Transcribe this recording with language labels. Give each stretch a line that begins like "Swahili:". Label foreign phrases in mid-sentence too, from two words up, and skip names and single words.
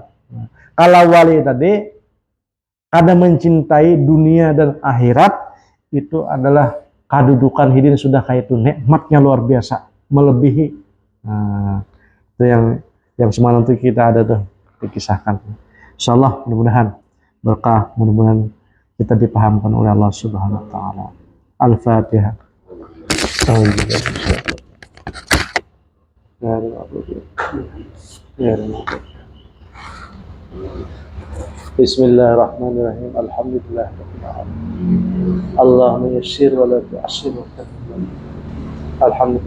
Banjar: Kalau wali tadi kada mencintai dunia dan akhirat, itu adalah kedudukan hidin sudah kayak itu, nikmatnya luar biasa, melebihi. Nah, itu yang semalam itu kita ada tuh dikisahkan. Insyaallah mudah-mudahan berkah, mudah-mudahan kita dipahamkan oleh Allah
Arabic: سبحانه و تعالى.
Banjar: Al-Fatihah.
Arabic: Bismillahirrahmanirrahim. Alhamdulillah. اللهم يسر و لا تعسر و كريم.